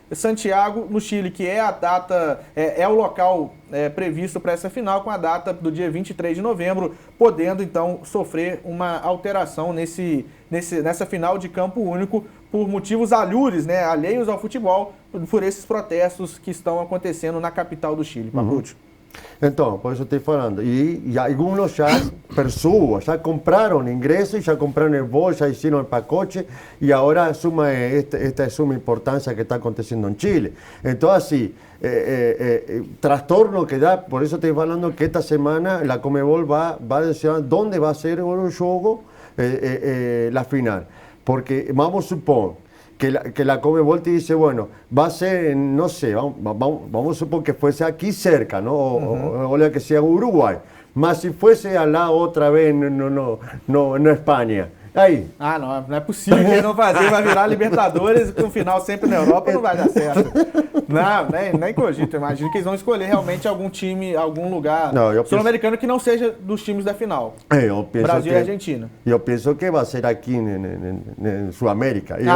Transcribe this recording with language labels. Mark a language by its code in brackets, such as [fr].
[pt] Santiago, no Chile, que é a data, é o local previsto para essa final, com a data do dia 23 de novembro, podendo então sofrer uma alteração nessa final de campo único por motivos alhures, né, alheios ao futebol, por esses protestos que estão acontecendo na capital do Chile. Papucho. [es] Então, por eso estoy hablando. Y algunos ya, personas, ya compraron ingresos, ya compraron el voo, ya hicieron el pacote y ahora asume esta suma importancia que está aconteciendo en Chile. Entonces, sí, trastorno que da, por eso estoy hablando que esta semana la Conmebol va a decir dónde va a ser el juego, la final. Porque vamos a suponer que la Conmebol te dice, bueno, va a ser, no sé, vamos a suponer que fuese aquí cerca, ¿no? O que sea Uruguay. Mas si fuese allá otra vez, no España. Aí. [pt] Ah, não é possível que eles não fazer, vai virar Libertadores com o final sempre na Europa, não vai dar certo. Não, nem cogito, imagino que eles vão escolher realmente algum time, algum lugar sul-americano que não seja dos times da final. Brasil e Argentina. Eu penso que vai ser aqui em Sul-América.